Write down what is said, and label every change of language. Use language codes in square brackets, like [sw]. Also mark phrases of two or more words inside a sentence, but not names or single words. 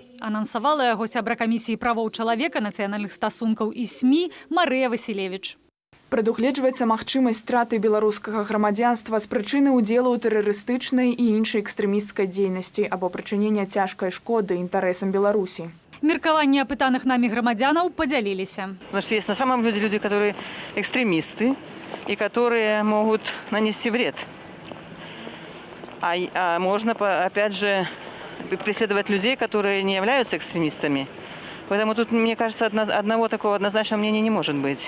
[be] Анансавала яго сябра камісіі правоў чалавека, нацыянальных стасункаў і СМІ Марыя Васілевіч. Прадугледжваецца магчымасць страты беларускага грамадзянства з прычыны ўдзелу ў тэрарыстычнай і іншай экстрэмісцкай дзейнасці або прычынення цяжкай шкоды інтарэсам Беларусі. Меркаванне апытаных нами громадянаў поделились. [ru] Значит, есть на самом деле люди, которые экстремисты и которые могут нанести вред. А можно, опять же, преследовать людей, которые не являются экстремистами. Поэтому тут, мне кажется, одного такого однозначного мнения не может быть.